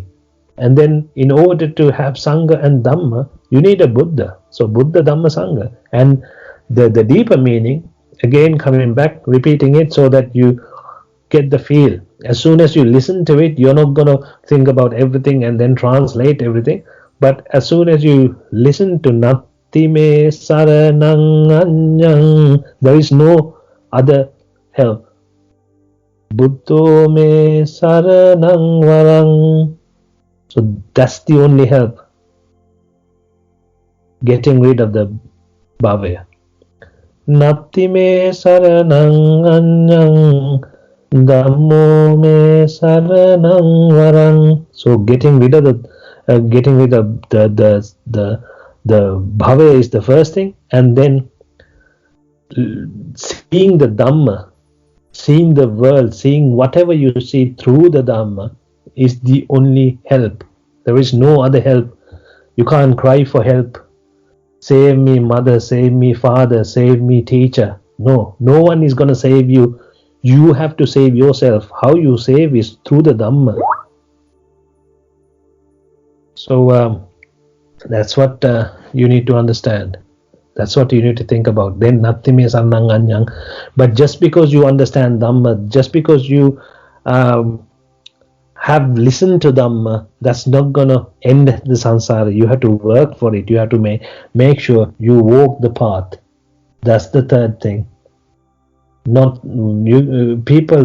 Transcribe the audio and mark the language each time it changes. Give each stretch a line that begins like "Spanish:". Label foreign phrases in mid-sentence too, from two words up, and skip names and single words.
English: And then in order to have Sangha and Dhamma, you need a Buddha. So Buddha, Dhamma, Sangha. And the deeper meaning, again coming back, repeating it so that you get the feel. As soon as you listen to it, you're not going to think about everything and then translate everything. But as soon as you listen to
Pali: Naththi me saranam aññam,
English: there is no other help.
Pali: Buddho me saranam varam.
English: So that's the only help. Getting rid of the bhavaya.
Pali: Naththi me saranam aññam, Dhammo me saranam varam.
English: So getting rid of the bhavaya is the first thing, and then seeing the Dhamma, seeing the world, seeing whatever you see through the Dhamma is the only help. There is no other help. You can't cry for help. Save me, mother, save me, father, save me, teacher. No one is going to save you. You have to save yourself. How you save is through the Dhamma. So that's what you need to understand. That's what you need to think about.
Pali: Then Naththi me saranam aññam.
English: But just because you understand Dhamma, just because you have listened to Dhamma, that's not going to end the samsara. You have to work for it. You have to make sure you walk the path. That's the third thing. Not you, people.